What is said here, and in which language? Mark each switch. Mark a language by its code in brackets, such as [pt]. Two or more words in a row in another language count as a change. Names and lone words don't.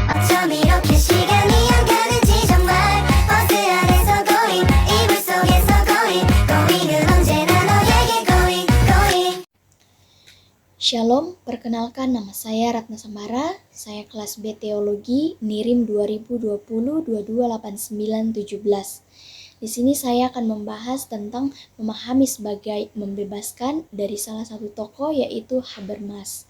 [ko] 좀 이렇게 시간이 안 가는지 정말 버스 안에서 going 이불 속에서 going은 언제나 너에게 going. [id] Shalom, perkenalkan nama saya Ratna Sambara, saya kelas B Teologi NIRIM 2020-2289-17. Di sini saya akan membahas tentang memahami sebagai membebaskan dari salah satu tokoh yaitu Habermas.